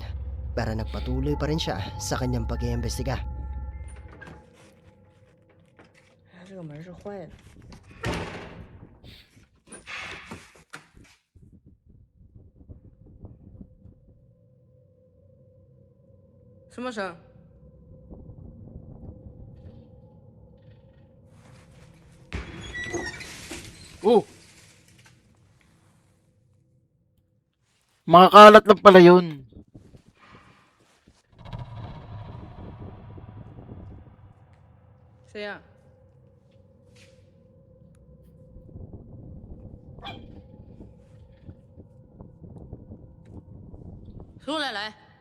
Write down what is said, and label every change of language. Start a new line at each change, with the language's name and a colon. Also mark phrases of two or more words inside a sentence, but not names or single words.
Filipino: Pero nagpatuloy pa rin siya sa kanyang pag-iimbestiga.
Chinese: 这个门是坏的。什么声？ Oh.
Filipino: Mga kalat lang pala yun.
Chinese: 谁呀？出来来！